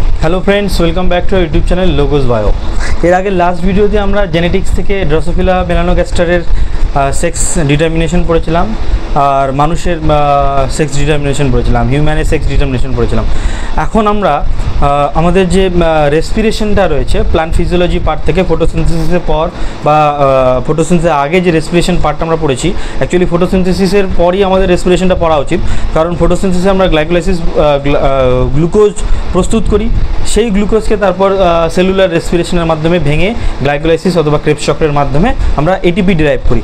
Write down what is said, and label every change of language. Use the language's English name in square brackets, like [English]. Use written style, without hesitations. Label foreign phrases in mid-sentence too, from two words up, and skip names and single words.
[English] hello friends, welcome back to YouTube channel Logos Bio. [Bangla] এর আগে [English] last video [Bangla] আমরা জেনেটিক্স থেকে [English] Drosophila melanogaster sex determination [Bangla] পড়েছিলাম আর মানুষের [English] sex determination [Bangla] पढ़ेछिलाम, [English] human sex determination [Bangla] पढ़ेछिलाम। এখন আমরা আমাদের যে রেসপিরেশনটা রয়েছে [English] plant physiology part [Bangla] থেকে ফটোসিনথেসিসের পর বা ফটোসিনথেসিসের আগে যে [English] respiration part [Bangla] আমরা পড়েছি, অ্যাকচুয়ালি ফটোসিনথেসিসের পরই আমাদের রেসপিরেশনটা পড়া উচিত, কারণ ফটোসিনথেসিসে আমরা গ্লাইকোলাইসিস গ্লুকোজ প্রস্তুত করি, সেই গ্লুকোজকে তারপর [English] cellular respiration [Bangla] মাধ্যমে ভেঙে গ্লাইকোলাইসিস অথবা ক্রেবস চক্রের মাধ্যমে আমরা [English] ATP derive [Bangla] করি।